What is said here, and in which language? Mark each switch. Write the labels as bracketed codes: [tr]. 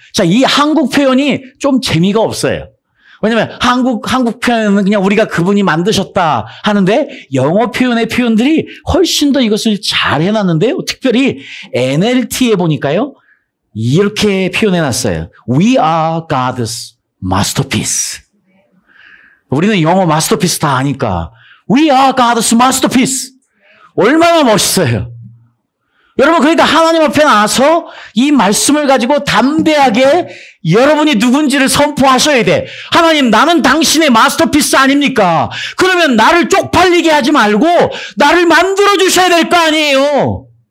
[ko] 자, 이 한국 표현이 좀 재미가 없어요. 왜냐면 한국 표현은 그냥 우리가 그분이 만드셨다 하는데 영어 표현의 표현들이 훨씬 더 이것을 잘 해놨는데요. 특별히 NLT에 보니까요, 이렇게 표현해놨어요. [en] We are God's masterpiece. [ko] 우리는 영어 마스터피스 다 아니까 [en] We are God's masterpiece. [ko] 얼마나 멋있어요. 여러분, 그러니까 하나님 앞에 나와서 이 말씀을 가지고 담대하게 여러분이 누군지를 선포하셔야 돼. 하나님, 나는 당신의 마스터피스 아닙니까? 그러면 나를 쪽팔리게 하지 말고 나를 만들어 주셔야 될 거 아니에요.